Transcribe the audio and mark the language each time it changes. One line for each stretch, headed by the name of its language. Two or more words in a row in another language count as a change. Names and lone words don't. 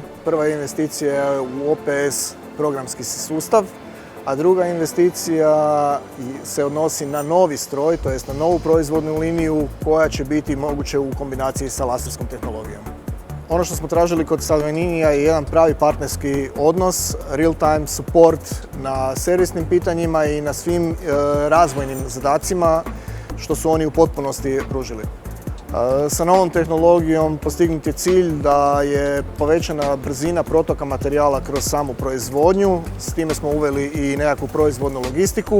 Croatian: Prva investicija je u OPS programski sustav, a druga investicija se odnosi na novi stroj, to jest na novu proizvodnu liniju koja će biti moguće u kombinaciji sa laserskom tehnologijom. Ono što smo tražili kod Salvagninija je jedan pravi partnerski odnos,
English: real-time support
Croatian: na servisnim pitanjima i na svim razvojnim zadacima što su oni u potpunosti pružili. Sa novom tehnologijom postignut je cilj da je povećana brzina protoka materijala kroz samu proizvodnju, s time smo uveli i nekakvu proizvodnu logistiku.